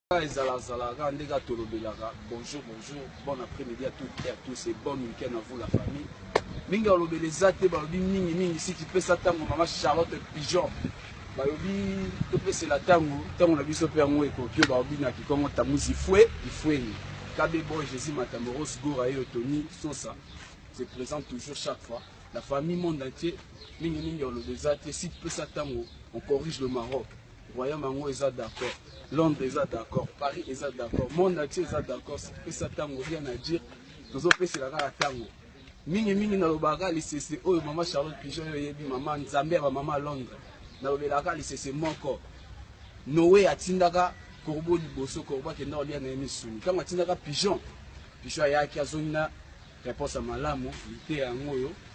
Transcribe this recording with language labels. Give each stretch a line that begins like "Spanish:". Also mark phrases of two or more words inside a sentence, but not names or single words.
Lingala: Ezala, zala, ka, ndenge tolobelaka.
French: Bonjour, bonjour, bon après-midi à toutes et à tous et bon week-end à vous, la famille.
Lingala: Mingi alobela eza te, balobi mingi, mingi, si tu pesa tango, Mama Charlotte Pigeon. Balobi, topesela tango, tango na biso pe yango ekoki, balobi na Kikongo,
Kongo: tamuzi fwe, ifweni.
French: K B Boy, Jésus Matamoros, Gora, yo, Tony, Sosa, se présente toujours chaque fois. La famille monde entier,
Lingala: mingi, mingi, alobela eza te, si tu pesa tango,
French: on corrige le Maroc.
Lingala: Royaume yango eza d'accord, Londres eza d'accord, Paris eza d'accord,
French: monde entier
Lingala: eza d'accord, si tu pesa tango,
French: rien à dire,
Lingala: tozopesela kaka tango. Mingi, mingi, nalobaka lisese oyo Mama Charlotte Pigeon, yo yebi, mama Nzambe ya ba mama Londres. Nalobelaka lisese moko. Noé atindaka Corbeau liboso, Corbeau akenda kolia na ye misuni. Ntango atindaka Pigeon, Pigeon ayaki azongi na réponse ya malamu, lite yango oyo.